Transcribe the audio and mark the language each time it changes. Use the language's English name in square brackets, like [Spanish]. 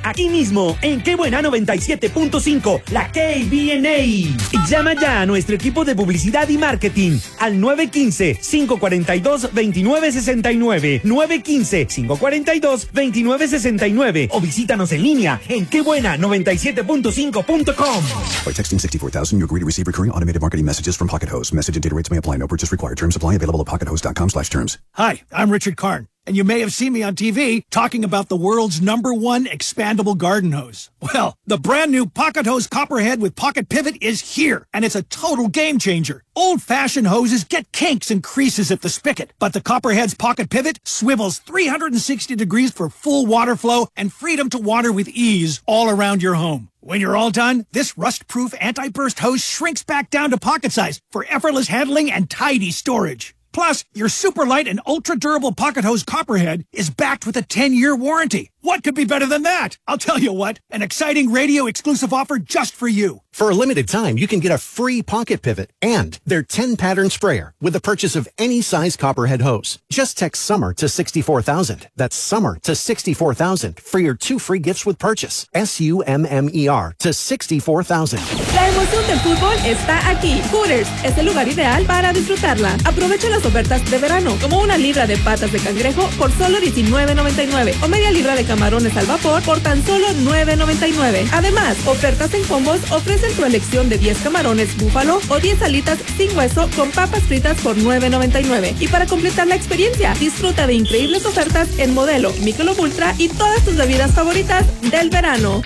[Spanish] Aquí mismo, en Qué Buena 97.5, la KBNA. Llama ya a nuestro equipo de publicidad y marketing al 915-542-2969, 915-542-2969, o visítanos en línea en quebuena97.5.com. [English] By texting 64,000, you agree to receive recurring automated marketing messages from Pocket Host. Message and data rates may apply. No purchase required. Terms apply. Available at pockethost.com/terms. Hi, I'm Richard Karn. And you may have seen me on TV talking about the world's number one expandable garden hose. Well, the brand new Pocket Hose Copperhead with Pocket Pivot is here, and it's a total game changer. Old-fashioned hoses get kinks and creases at the spigot, but the Copperhead's Pocket Pivot swivels 360 degrees for full water flow and freedom to water with ease all around your home. When you're all done, this rust-proof anti-burst hose shrinks back down to pocket size for effortless handling and tidy storage. Plus, your super light and ultra durable pocket hose Copperhead is backed with a 10-year warranty. What could be better than that? I'll tell you what, an exciting radio exclusive offer just for you. For a limited time, you can get a free pocket pivot and their 10-pattern sprayer with the purchase of any size Copperhead hose. Just text SUMMER to 64,000. That's SUMMER to 64,000 for your two free gifts with purchase. SUMMER to 64,000. [Spanish] La emoción del fútbol está aquí. Hooters es el lugar ideal para disfrutarla. Aprovecha las ofertas de verano, como una libra de patas de cangrejo por solo $19.99 o media libra de camarones al vapor por tan solo $9.99. Además, ofertas en combos ofrecen tu elección de 10 camarones búfalo o 10 alitas sin hueso con papas fritas por $9.99. Y para completar la experiencia, disfruta de increíbles ofertas en Modelo, Michelob Ultra y todas tus bebidas favoritas del verano.